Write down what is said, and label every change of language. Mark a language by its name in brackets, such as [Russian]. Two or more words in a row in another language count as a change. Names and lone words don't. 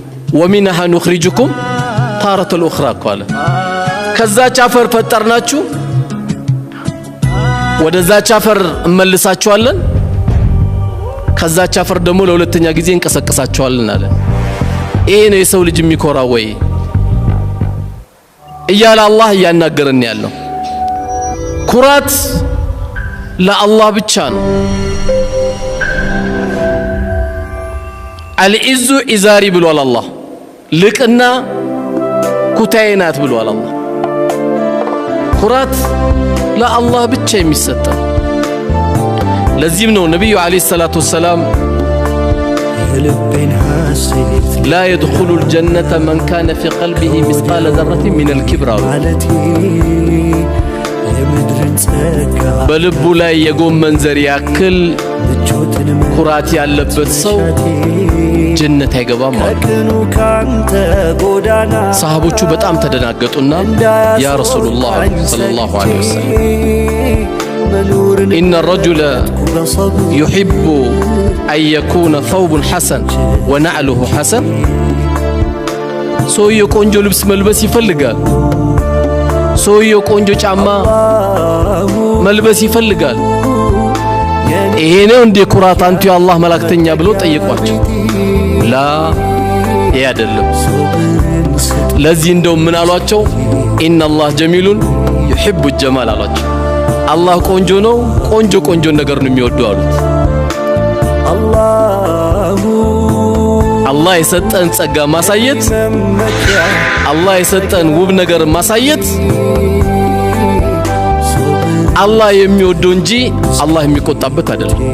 [Arabic] ومنها نخرجكم تارة الأخرى [Amharic] قال كذا شافر فترناچو ወደዛ ቻፈር እመልሳቸዋለን ከዛ ቻፈር ደግሞ ለሁለተኛ ጊዜ እንቀሰቀሳቸዋለን አለ ይሄ ነው የሰው ልጅ የሚኮራው ወይ እያለ አላህ ያናገረን ያለው ኩራት ለአላህ ብቻ ነው [Arabic] العز إزاري [Amharic] ብሏል አላህ ልቅና ኩታይናት ብሏል አላህ ኩራት ለአላህ ብቻ የሚሰጥ ለዚህም ነው ነብዩ [Arabic] عليه الصلاة والسلام لا يدخل الجنة من كان في قلبه مثقال ذرة من الكبر [Amharic] በልቡ ላይ የጎመን ዘር ያክል ኩራት ያለበት ሰው ጀነት አይገባም ማለት ሰሃቦቹ በጣም ተደናገጡና [Arabic] يا رسول الله صلى الله عليه وسلم إن الرجل يحب أن يكون ثوب حسن ونعله حسن [Amharic] ሰውየው ቆንጆ ልብስ መልበስ ይፈልጋል ሰውየው ቆንጆ ጫማ መልበስ ይፈልጋል ይሄ ነው እንደ ኩራት አንቱ የአላህ መላእክተኛ ብሎ ጠየቋቸው ላ ይሄ አይደለም ለዚህ እንደው ምን አሏቸው [Arabic] إن الله جميل يحب الجمال [Amharic] አሏቸው አላህ ቆንጆ ነው ቆንጆ ነገር ነው የሚወደው አሉት አላህ የሰጠን ጸጋ ማሳየት አላህ የሰጠን ውብ ነገር ማሳየት አላህ የሚወደው እንጂ አላህ የሚቆጣበት አይደለም